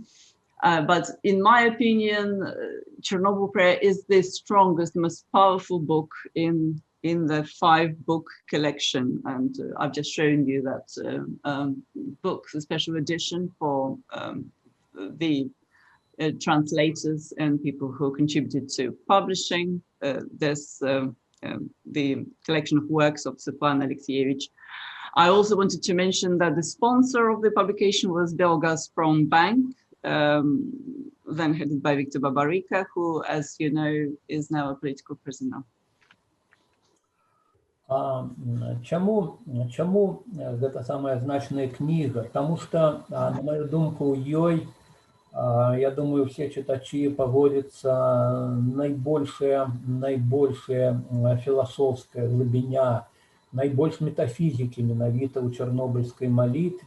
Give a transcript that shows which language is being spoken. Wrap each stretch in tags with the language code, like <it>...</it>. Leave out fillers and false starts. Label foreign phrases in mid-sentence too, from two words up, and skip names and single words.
<en>But in my opinion, Chernobyl prayer is the strongest, most powerful book in the 5-book collection, and I've just shown you that book, the special edition for the translators and people who contributed to publishing the collection of works of Svetlana Alexievich. I also wanted to mention that the sponsor of the publication was Belgazprom then headed by Viktor Babaryka, who, as you know, is now a political prisoner.</en> <be>Чаму гэта самая значная кніга? Таму што, на маю думку, у ёй, я думаю, все чытачы паводзіцца найбольшая філасофская глыбіня, найбольш метафізікі менавіта ў чарнобыльскай малітве.</be>